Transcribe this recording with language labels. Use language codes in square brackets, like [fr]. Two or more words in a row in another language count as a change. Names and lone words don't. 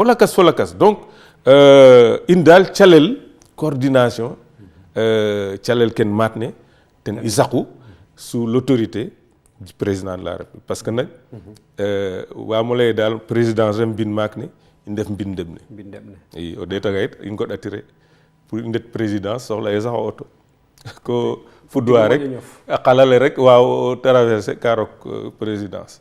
[srr] lakas donc in daal calel coordination calel ken maat ne ten i saqu [fr] sous l'autorité du président de la république parce que [srr] nag waamo lay daal présidence rem mbin maak ne i ndef mbin ndem ne i o ɗeetanga yit i ngoɗatire pour i ndet présidence soxla ye sax o auto ko fudwa rek a qalale rek waaw traverser ka rok présidence